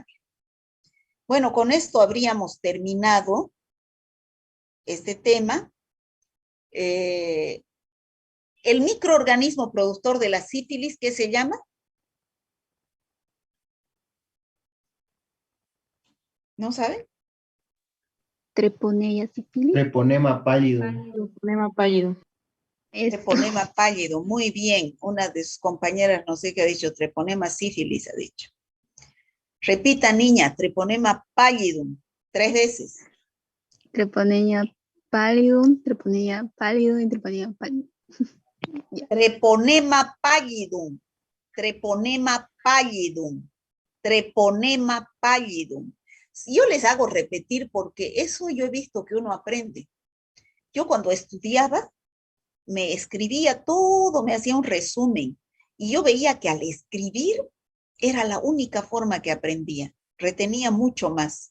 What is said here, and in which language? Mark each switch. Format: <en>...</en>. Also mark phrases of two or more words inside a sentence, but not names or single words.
<es>Bueno, con esto habríamos terminado este tema. El microorganismo productor de la sífilis, ¿qué se llama? ¿No saben? Treponema sífilis. Treponema pálido. Treponema pálido. Treponema pálido, muy bien. Una de sus compañeras, no sé qué ha dicho, treponema sífilis ha dicho. Repita, niña, treponema pallidum, 3 veces. Treponema pallidum, treponema pálido y treponema pálido. Treponema pallidum, treponema pallidum, treponema pallidum. Yo les hago repetir porque eso yo he visto que uno aprende. Yo cuando estudiaba, me escribía todo, me hacía un resumen. Y yo veía que al escribir era la única forma que aprendía. Retenía mucho más.</es>